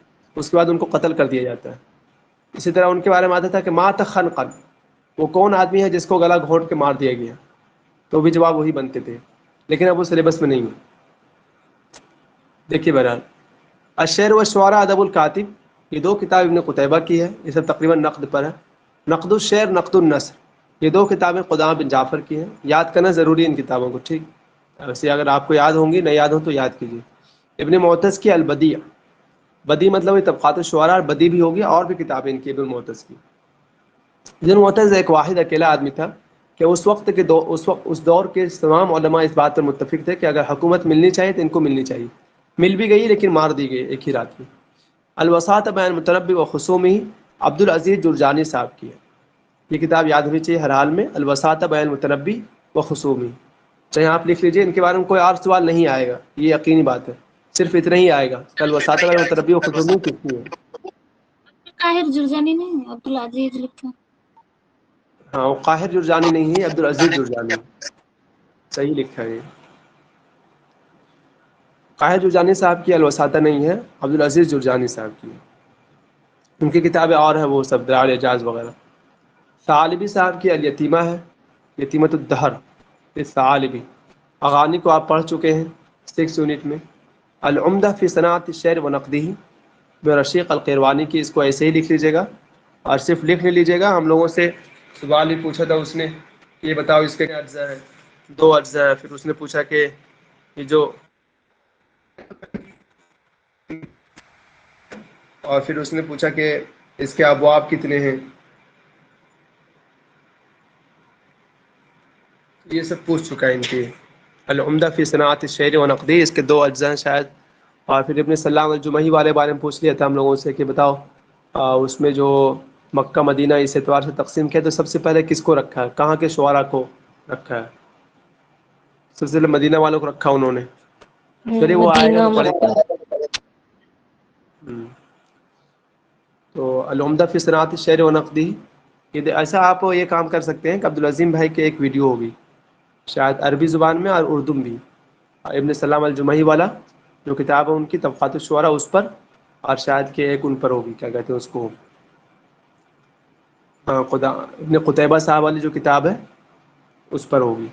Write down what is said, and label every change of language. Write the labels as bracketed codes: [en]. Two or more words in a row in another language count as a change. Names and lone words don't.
[ur] اس کے بعد ان کو قتل کر دیا جاتا ہے. اسی طرح ان کے بارے میں آتا تھا کہ مات خنقا وہ کون آدمی ہے جس کو گلا گھونٹ کے مار دیا گیا. تو بھی جواب وہی بنتے تھے لیکن اب وہ سلیبس میں نہیں ہے. دیکھیے بہرحال الشعر والشعراء ادب الکاتب یہ 2 کتاب ابن قتیبہ کی ہے. یہ سب تقریباً نقد پر ہے. نقد الشعر نقد النثر یہ 2 کتابیں قدامہ بن جعفر کی ہیں. یاد کرنا ضروری ہے ان کتابوں کو ٹھیک. ویسے اگر آپ کو یاد ہوں گی نہیں یاد ہوں تو یاد کیجیے. ابن معتز کی البدیع بدیع مطلب یہ طبقات الشعراء اور بدیع بھی ہوگی اور بھی کتابیں ان کی ابن معتز کی. ابن معتز ایک واحد اکیلا آدمی تھا کہ اس دور کے تمام علماء اس بات پر متفق تھے کہ اگر حکومت ملنی چاہیے تو ان کو ملنی چاہیے. مل بھی گئی لیکن مار دی گئی ایک ہی رات میں. الوساطۃ بین المتنبی و خصومہ عبدالعزیز جرجانی صاحب کی ہے. یہ کتاب یاد ہونی چاہیے ہر حال میں، الوساطۃ بین المتنبی و خصومہ. چاہے آپ لکھ لیجئے، ان کے بارے میں کوئی اور سوال نہیں آئے گا، یہ یقینی بات ہے، صرف اتنا ہی آئے گا. الوساطۃ بین المتنبی و خصومہ کس کی ہے؟ قاہر جرجانی نہیں، عبدالعزیز لکھا. ہاں، وہ قاہر جرجانی نہیں ہے، عبدالعزیز جرجانی. صحیح لکھا ہے. قاہر جرجانی صاحب کی الوساطہ نہیں ہے، عبدالعزیز جرجانی صاحب کی. ان کی کتابیں اور ہیں، وہ سب دراء الاعجاز وغیرہ. ثعالبی صاحب کی الیتیمہ ہے، یتیمۃ الدہر. ثعالبی اغانی کو آپ پڑھ چکے ہیں 6 یونٹ میں. العمدہ فی صناعت الشعر و نقدہ برشیق القیروانی کی، اس کو ایسے ہی لکھ لیجیے گا اور صرف لکھ لیجیے گا. ہم لوگوں سے سوال بھی پوچھا تھا اس نے، یہ بتاؤ اس کے کیا اجزاء ہیں. 2 اجزاء ہے. پھر اس نے پوچھا کہ یہ جو، اور پھر اس نے پوچھا کہ اس کے ابواب کتنے ہیں. یہ سب پوچھ چکا ہے ان کی. العمدہ فی صناعت الشعر و نقدہ، اس کے 2 اجزاء ہیں شاید. اور پھر ابن سلام الجمحی والے بارے میں پوچھ لیا تھا ہم لوگوں سے کہ بتاؤ اس میں جو مکہ مدینہ اس اعتبار سے تقسیم کیا تو سب سے پہلے کس کو رکھا ہے، کہاں کے شعراء کو رکھا ہے. سب سے پہلے مدینہ والوں کو رکھا انہوں نے. چلیے وہ آئے گا مدینہ تو پڑھیں مکہ. گے. تو العمدہ فی صناعت الشعر و نقدہ، یہ ایسا آپ یہ کام کر سکتے ہیں کہ عبدالعظیم بھائی کی ایک ویڈیو ہوگی شاید عربی زبان میں اور اردو میں بھی، ابن سلام الجمحی والا جو کتاب ہے ان کی طبقات الشعراء، اس پر، اور شاید کہ ایک ان پر ہوگی، کیا کہتے ہیں اس کو، ابن قتیبہ صاحب والی جو کتاب ہے اس پر ہوگی.